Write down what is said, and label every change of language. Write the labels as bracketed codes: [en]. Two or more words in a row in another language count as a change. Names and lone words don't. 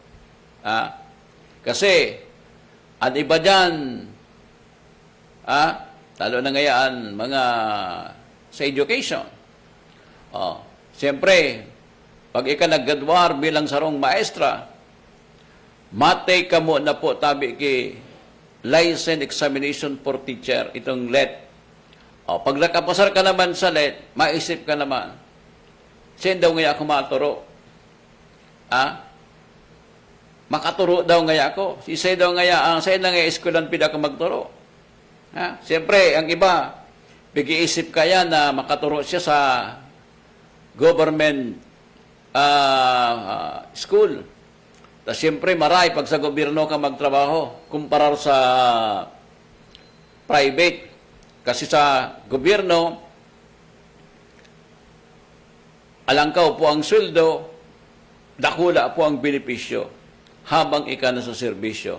[tl] Kasi, ang iba dyan, lalo na ngayon, mga sa education. [bik] Siyempre, pag ika naggadwar bilang sarong maestra, matay ka mo na po tabi ki [en] license examination for teacher, [bik] itong LET. O, pag nakapasar ka naman sa LET, maisip ka naman, siya daw nga ako maturo. Makaturo daw nga ako. Isa daw nga ang sa na nga eskwelahan pida ka magturo. Siyempre, ang iba, [tl] pag-iisip kaya [bik] na makaturo siya sa [en] government school. [bik] Tapos siyempre, maray pag sa gobyerno ka magtrabaho, kumparar sa private. Kasi sa gobyerno, alangkaw po ang sweldo, dakula po ang benepisyo habang ika na sa serbisyo.